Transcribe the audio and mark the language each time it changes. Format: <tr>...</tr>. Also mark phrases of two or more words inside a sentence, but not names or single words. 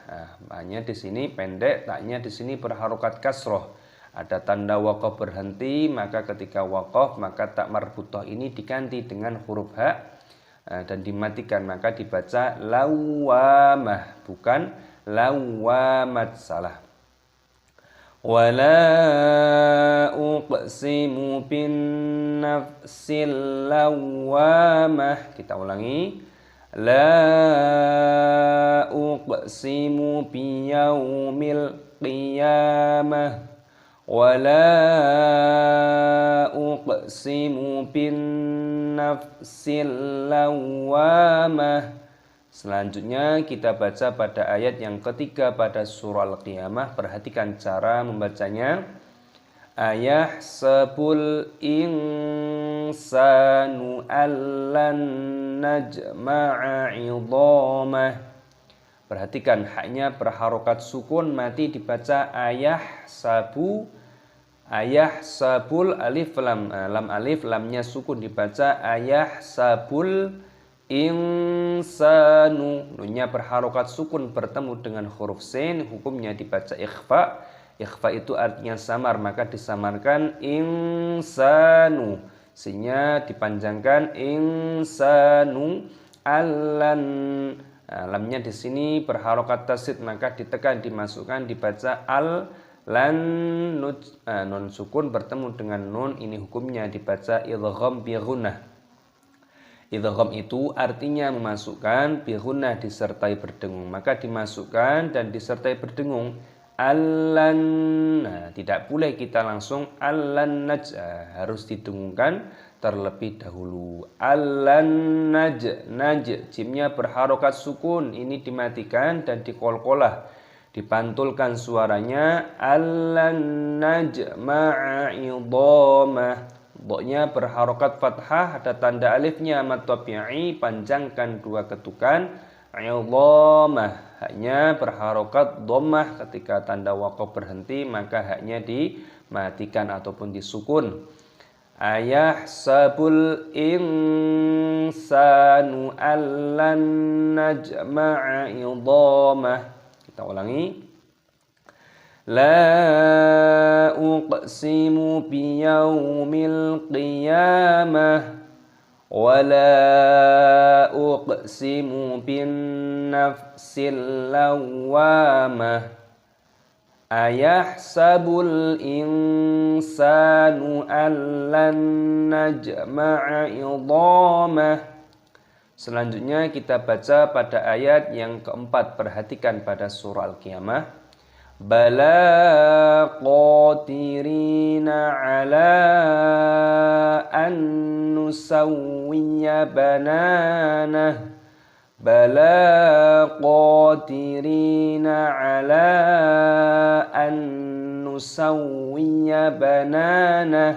<id>Hanya di sini pendek, taknya di sini berharokat kasroh. Ada tanda waqaf berhenti, maka ketika waqaf maka tak marbutah ini diganti dengan huruf ha dan dimatikan, maka dibaca lawamah bukan lawamat, salah.</id> <ar>ولا أقسم بالنفس اللوامة.</ar> <id>Kita ulangi.</id> <ar>لا أقسم بيوم القيامة ولا أقسم بالنفس اللوامة.</ar> <id>Selanjutnya kita baca pada ayat yang ketiga pada surah Al-Qiyamah. Perhatikan cara membacanya.</id> <ar>أيحسب الإنسان ألن نجمع عظامه.</ar> <id>Perhatikan haknya berharokat sukun, mati dibaca ayahsabu. Ayahsabul alif lam, lam alif lamnya sukun dibaca</id> <ar>أيحسب الإنسان.</ar> <id>Nunnya berharokat sukun bertemu dengan huruf sin, hukumnya dibaca ikhfa. Ikhfa itu artinya samar, maka disamarkan insanu. Sinnya dipanjangkan</id> <ar>الإنسان ألن.</ar> <id>Nah, lamnya di sini berharokat tasydid, maka ditekan, dimasukkan, dibaca al lan nun sukun bertemu dengan nun. Ini hukumnya dibaca</id> <ar>إدغام بغنة.</ar> <id>Idgham itu artinya memasukkan</id> <ar>بغنة</ar> <id>disertai berdengung, maka dimasukkan dan disertai berdengung. Allan, nah, tidak boleh kita langsung allan naj, harus didengungkan terlebih dahulu. Allan naj, jimnya berharokat sukun, ini dimatikan dan dikolkolah, dipantulkan suaranya.</id> <ar>ألن نجمع عظامه.</ar> <id>Doknya berharokat fathah, ada tanda alifnya mat tabi'i, panjangkan 2 ketukan. Idhamah, haknya berharokat dhammah. Ketika tanda waqaf berhenti, maka haknya dimatikan ataupun disukun.</id> <ar>أيحسب الإنسان ألن نجمع عظامه.</ar> <id>Kita ulangi.</id> <ar>لا أقسم بيوم القيامة ولا أقسم بالنفس اللوامة. أيحسب الإنسان ألن نجمع عظامه.</ar> <id>Selanjutnya kita baca pada ayat yang keempat. Perhatikan pada surah Al-Qiyamah.</id> <ar>بلى قادرين على أن نسوي بنانه. بلى قادرين على أن نسوي بنانه.</ar>